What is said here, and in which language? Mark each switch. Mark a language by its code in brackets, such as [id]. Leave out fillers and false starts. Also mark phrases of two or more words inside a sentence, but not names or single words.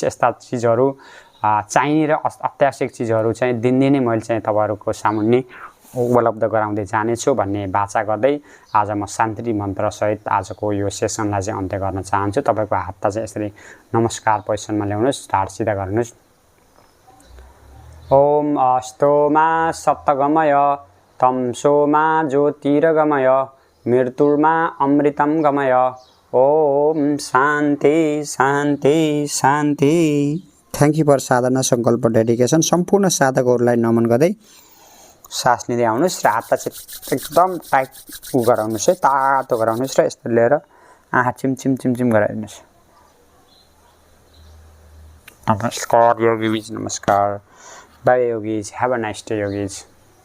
[ne] यस्ता चिजहरू चाहिने र अत्यावश्यक चिजहरू चाहिँ दिनदिनै मैले चाहिँ तपाईँहरूको सामुन्ने उपलब्ध गराउँदै जानेछु भन्ने बाचा गर्दै आज म शान्ति मन्त्रसहित आजको यो सेसनलाई चाहिँ अन्त्य गर्न चाहन्छु। तपाईँको हातलाई चाहिँ यसरी नमस्कार पोजिसनमा ल्याउनुहोस्, ढाड सिधा गर्नुहोस्। [sa] ओम अस्तोमा सप्तगमय तमसोमा ज्योतिर्गमय मृत्युर्मा अमृतं गमय। ओम शान्ति शान्ति शान्ति। [en] thank you for [ne] साधना सङ्कल्प डेडिकेसन। सम्पूर्ण साधकहरूलाई नमन गर्दै सास लिँदै आउनुहोस् र हातलाई चाहिँ एकदम टाइट गराउनुहोस् है, तातो गराउनुहोस् र यस्तो लिएर आँखा चिम गराइदिनुहोस्। [en] नमस्कार yogis, नमस्कार bye yogis, have a nice day yogis।